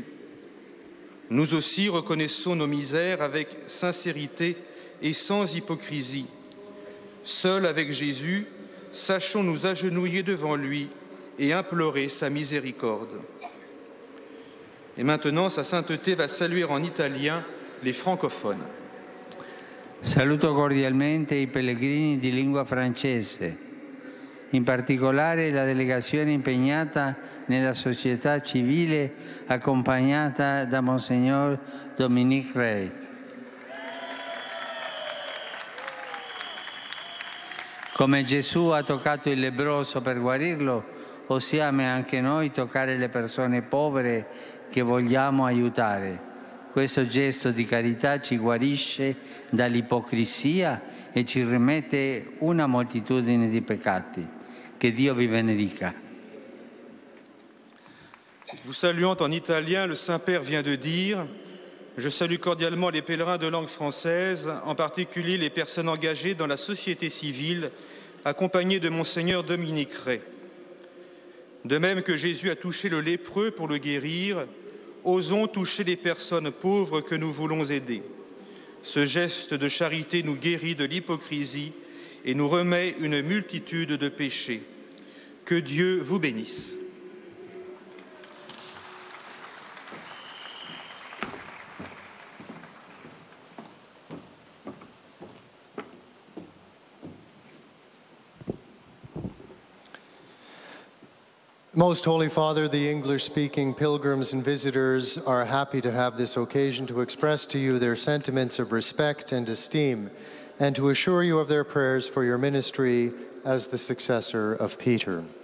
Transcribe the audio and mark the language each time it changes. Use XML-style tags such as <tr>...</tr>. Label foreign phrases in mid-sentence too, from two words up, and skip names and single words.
<fr>Nous aussi reconnaissons nos misères avec sincérité et sans hypocrisie. Seuls avec Jésus, sachons nous agenouiller devant lui et implorer sa miséricorde. Et maintenant, sa sainteté va saluer en italien les francophones.</fr> <it>Saluto cordialmente i pellegrini di lingua francese, in particolare la delegazione impegnata nella società civile accompagnata da Monsignor Dominique Rey. Come Gesù ha toccato il lebbroso per guarirlo, possiamo anche noi toccare le persone povere che vogliamo aiutare. Questo gesto di carità ci guarisce dall'ipocrisia e ci rimette una moltitudine di peccati. Che Dio vi benedica.</it> <fr>Vous saluant en italien, le Saint-Père vient de dire « Je salue cordialement les pèlerins de langue française, en particulier les personnes engagées dans la société civile, accompagnées de Monseigneur Dominique Rey. » De même que Jésus a touché le lépreux pour le guérir, osons toucher les personnes pauvres que nous voulons aider. Ce geste de charité nous guérit de l'hypocrisie et nous remet une multitude de péchés. Que Dieu vous bénisse.</fr> <en>Most Holy Father, the English-speaking pilgrims and visitors are happy to have this occasion to express to you their sentiments of respect and esteem, and to assure you of their prayers for your ministry as the successor of Peter.</en>